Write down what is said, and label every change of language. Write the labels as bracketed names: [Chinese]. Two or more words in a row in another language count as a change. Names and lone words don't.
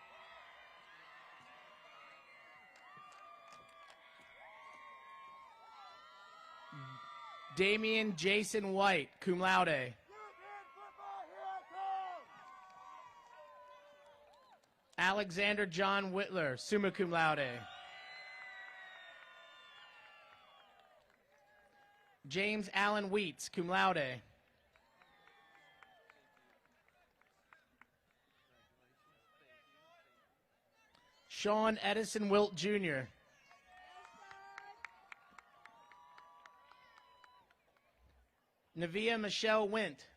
[English] Damian Jason White, [Latin] cum laude. [English] Alexander John Whitler, [Latin] summa cum laude. [English] James Allen Wheats, [Latin] cum laude. [English] Sean Edison Wilt Jr. Navia Michelle Wint.